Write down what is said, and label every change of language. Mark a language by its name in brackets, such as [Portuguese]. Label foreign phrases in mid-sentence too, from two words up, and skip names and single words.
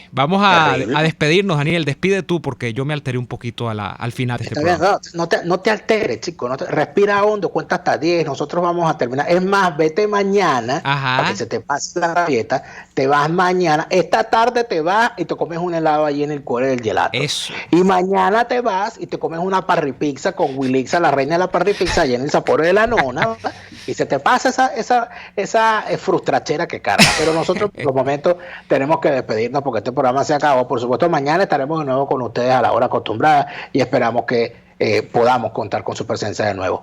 [Spanish] Vamos a despedirnos, Daniel. Despide tú porque yo me alteré un poquito al final de este programa. No te alteres, chicos. Respira hondo, cuenta hasta 10. Nosotros vamos a terminar. Es más, vete mañana para que se te pase la rabieta. Te vas mañana. Esta tarde te vas y te comes un helado allí en el cuore del gelato. Eso. Y mañana te vas y te comes una parripizza con Wilixa, la reina de la parripizza, allí en el Sapor de la Nona, ¿verdad? Y se te pasa esa frustrachera que carga. Pero nosotros por los momentos tenemos que despedirnos porque este programa se acabó. Por supuesto, mañana estaremos de nuevo con ustedes a la hora acostumbrada y esperamos que podamos contar con su presencia de nuevo.